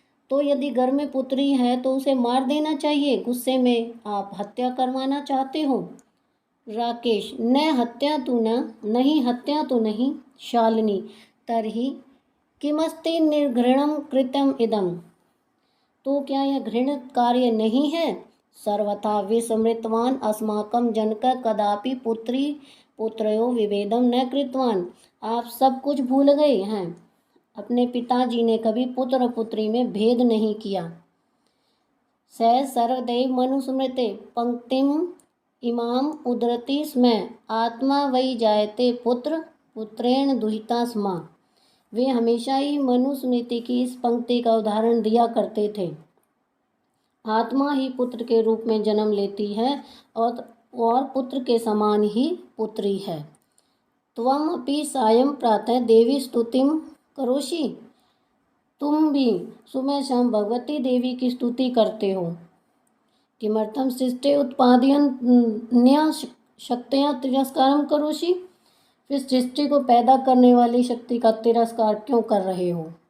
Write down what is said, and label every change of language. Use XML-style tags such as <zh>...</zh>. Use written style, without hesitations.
<hi>तो यदि घर में पुत्री है तो उसे मार देना चाहिए, गुस्से में आप हत्या करवाना चाहते हो। राकेश, न हत्या तो नहीं, हत्या तो नहीं।</hi> <sa>शालिनी, तर्हि किमस्ति निर्घृणं कृत्यम् इदम्।</sa> <hi>तो क्या यह घृणित कार्य नहीं है।</hi> <sa>सर्वथा विस्मृतवान अस्माकं जनकः कदापि पुत्रयो विभेदं न कृतवान।</sa> <hi>आप सब कुछ भूल गए हैं, अपने पिताजी ने कभी पुत्र पुत्री में भेद नहीं किया।</hi> <sa>स सर्वदैव मनुस्मृते पंक्तिम इमाम उद्धरति स्म आत्मा वै जायते पुत्र पुत्रेण दुहिता स्म।</sa> <hi>वे हमेशा ही मनुस्मृति की इस पंक्ति का उदाहरण दिया करते थे। आत्मा ही पुत्र के रूप में जन्म लेती है और पुत्र के समान ही पुत्री है।</hi> <sa>त्वम अपि सायं प्रातः देवी स्तुतिं करोषि।</sa> <hi>तुम भी सुबह शाम भगवती देवी की स्तुति करते हो।</hi> <sa>किमर्थम सृष्टि उत्पादयन्या शक्तियाँ तिरस्कारम करोषि,</sa> <hi>फिर सृष्टि को पैदा करने वाली शक्ति का तिरस्कार क्यों कर रहे हो?</hi>